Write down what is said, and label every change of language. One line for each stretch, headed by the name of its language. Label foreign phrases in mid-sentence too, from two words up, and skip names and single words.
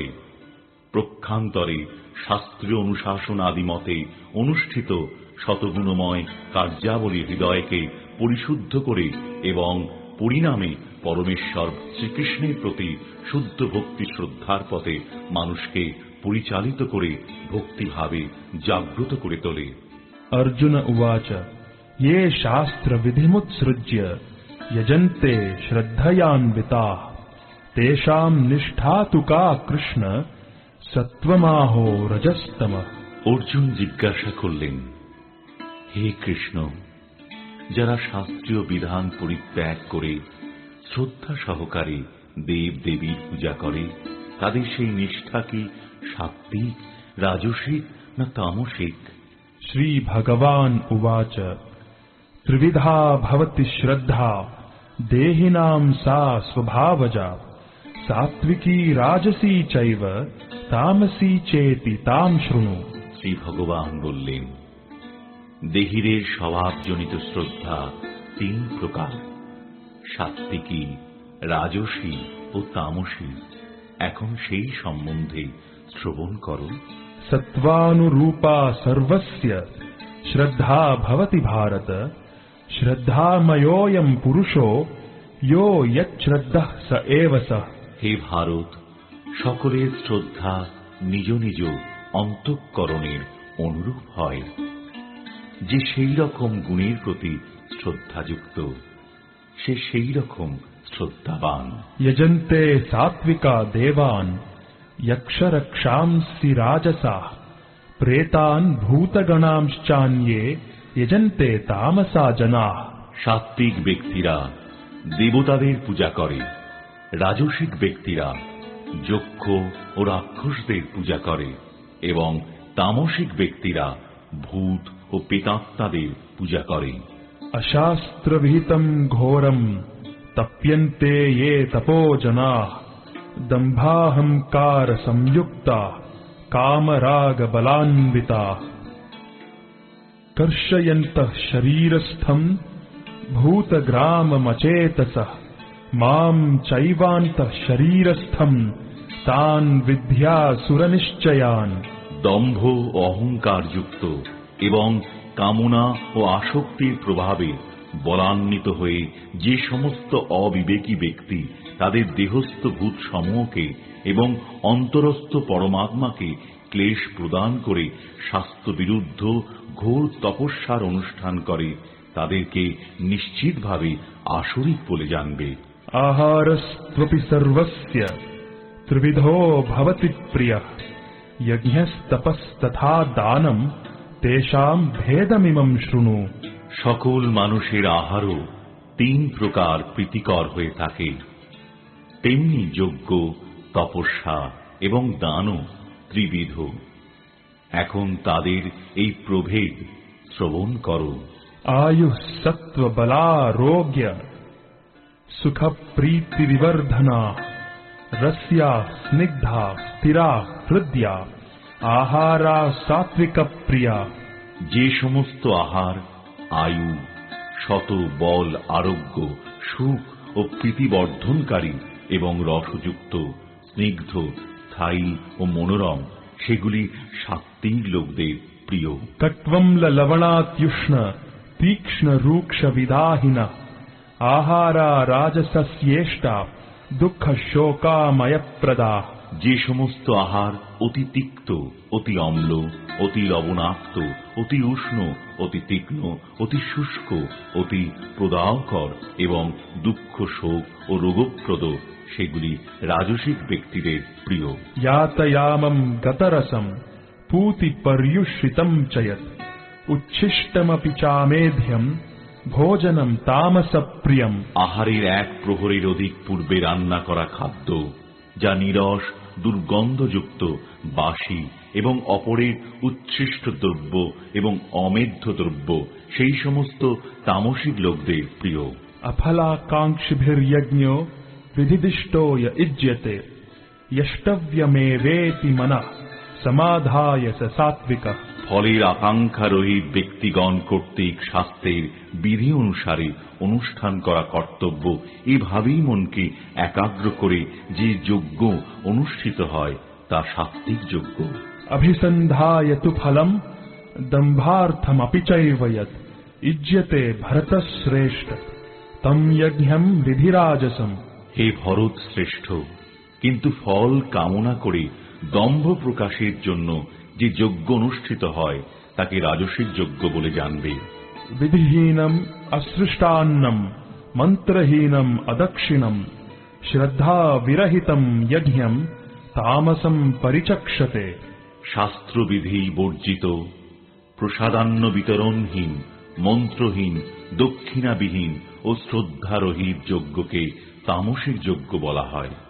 Bangla: প্রক্ষান্তরে শাস্ত্রীয় অনুশাসন আদি মতে অনুষ্ঠিত শতগুণময় কার্যাবলী হৃদয়কে পরিশুদ্ধ করে এবং পরিণামে পরমেশ্বর শ্রীকৃষ্ণের প্রতি শুদ্ধ ভক্তি শ্রদ্ধার পথে মানুষকে পরিচালিত করে ভক্তিভাবে জাগ্রত করে তোলে।
Sanskrit: अर्जुन उवाच ये शास्त्र विधिमुत्सृज्य यजन्ते श्रद्धयान्विताः तेषां निष्ठा तु का कृष्ण सत्वमाहो रजस्तमः।
Bangla: অর্জুন জিজ্ঞাসা করলেন, হে কৃষ্ণ, যারা শাস্ত্রীয় বিধান পরিত্যাগ করে শ্রদ্ধা সহকারে দেব দেবীর পূজা করে, তাদের সেই নিষ্ঠা কি সাত্ত্বিক, রাজসিক না তামসিক?
Sanskrit: श्री भगवान उवाच त्रिविधा भवति श्रद्धा देहिनां सा स्वभावजा सात्विकी राजसी चैव तामसी चेति ताम शृणु।
Bangla: শ্রী ভগবান বললেন, দেহিরের স্বভাবজনিত শ্রদ্ধা তিন প্রকার, সাত্ত্বিকী, রাজসী ও তামসী। এখন সেই সম্বন্ধে শ্রবণ করো।
Sanskrit: सत्वानुरूपा सर्वस्य श्रद्धा भवति भारत श्रद्धामयोऽयं पुरुषो यो यच्छ्रद्धः स एव सः।
Bangla: হে ভারত, সকলের শ্রদ্ধা নিজ নিজ অন্তঃকরণের অনুরূপ হয়। যে সেই রকম গুণের প্রতি শ্রদ্ধাযুক্ত, সে সেই রকম শ্রদ্ধাবান।
Sanskrit: यजन्ते सात्विका देवान् यक्षरक्षांसि राजसाः प्रेतान् भूतगणांश्चान्ये यजन्ते तामसा जनाः।
Bangla: সাত্ত্বিক ব্যক্তিরা দেবতাদের পূজা করে, রাজসিক ব্যক্তিরা যক্ষ ও রাক্ষসদের পূজা করে এবং তামসিক ব্যক্তিরা ভূত ও প্রেতাত্মাদের পূজা করে।
Sanskrit: अशास्त्रविहितं घोरं तप्यन्ते ये तपो जनाः दम्भाहंकार संयुक्ता कामराग बलान्विताः कर्षयन्तः शरीरस्थं भूतग्राममचेतसः मां चैवान्तः शरीरस्थं तान् विद्यासुरनिश्चयान्।
Bangla: দম্ভ ও অহংকার যুক্ত এবং কামনা ও আসক্তির প্রভাবে বলান্বিত হয়ে যে সমস্ত অবিবেকী ব্যক্তি তাদের দেহস্থ ভূত সমূহকে এবং অন্তরস্থ পরমাত্মাকে ক্লেশ প্রদান করে শাস্ত্রবিরুদ্ধ ঘোর তপস্যার অনুষ্ঠান করে, তাদেরকে নিশ্চিতভাবে আসরিক বলে জানবে।
Sanskrit: आहारस्त्वपि सर्वस्य त्रिविधो भवति प्रियः यज्ञस्तपस्तथा दानं तेषां भेदमिमं शृणु।
Bangla: সকল মানুষের আহারও তিন প্রকার প্রীতিকর হয়ে থাকে, তেমনি যজ্ঞ, তপস্যা এবং দানও ত্রিবিধ। এখন তাদের এই প্রভেদ শ্রবণ করো।
Sanskrit: आयुः सत्त्व बलारोग्य सुख प्रीति विवर्धना रस्या स्निग्धा स्थिरा हृदया आहारा सात्विक प्रिया।
Bangla: যে সমস্ত আহার আয়ু, শত বল, আরোগ্য, সুখ ও প্রীতিবর্ধনকারী এবং রসযুক্ত, স্নিগ্ধ, স্থায়ী ও মনোরম, সেগুলি সাত্ত্বিক লোকদের প্রিয়।
Sanskrit: कट्वं लवणात्युष्ण तीक्ष्ण रूक्ष विदाहिना आहारा राजसस्येष्टा दुःख शोकामय प्रदा।
Bangla: যে সমস্ত আহার অতি তিক্ত, অতি অম্ল, অতি লবণাক্ত, অতি উষ্ণ, অতি তীক্ষ্ণ, অতি শুষ্ক, অতি প্রদাহকর এবং দুঃখ, শোক ও রোগপ্রদ, সেগুলি রাজসিক ব্যক্তিদের প্রিয়।
Sanskrit: यातयामं गतरसं पूति पर्युषितं च यत् उच्छिष्टमपि चामेध्यं भोजनं तामसप्रियम्।
Bangla: আহারের এক প্রহরের অধিক পূর্বে রান্না করা খাদ্য, যা নিরস দুর্গন্ধযুক্ত, বাসি এবং অপরের উচ্ছিষ্ট দ্রব্য এবং অমেধ্য দ্রব্য সেই সমস্ত তামসিক লোকদের প্রিয়।
Sanskrit: अफलाकांक्षिभिर्यज्ञो विधिदिष्टो य इज्यते यष्टव्यमेवेति मनः समाधाय स सात्विकः।
Bangla: ফলের আকাঙ্ক্ষা রহিত ব্যক্তিগণ কর্তৃক শাস্ত্রের বিধি অনুসারে অনুষ্ঠান করা কর্তব্য, এভাবেই মনকে একাগ্র করে যে যজ্ঞ অনুষ্ঠিত হয় তা সাত্ত্বিক যজ্ঞ।
Sanskrit: अभिसन्धाय तु फलम् दम्भार्थमपि चैव यत् इज्यते भरतश्रेष्ठ तम यज्ञं विधिराजसम्।
Bangla: হে ভরত শ্রেষ্ঠ, কিন্তু ফল কামনা করে দম্ভ প্রকাশের জন্য যে যজ্ঞ অনুষ্ঠিত হয় তাকে রাজসিক যজ্ঞ বলে জানবে।
Sanskrit: विधिहीनम् असृष्टान्नम् मन्त्रहीनम् अदक्षिणम् श्रद्धा विरहितम् यज्ञं तामसं परिचक्षते।
Bangla: শাস্ত্রবিধি বর্জিত, প্রসাদান্ন বিতরণহীন, মন্ত্রহীন, দক্ষিণাবিহীন ও শ্রদ্ধারহিত যজ্ঞকে তামসিক যজ্ঞ বলা হয়।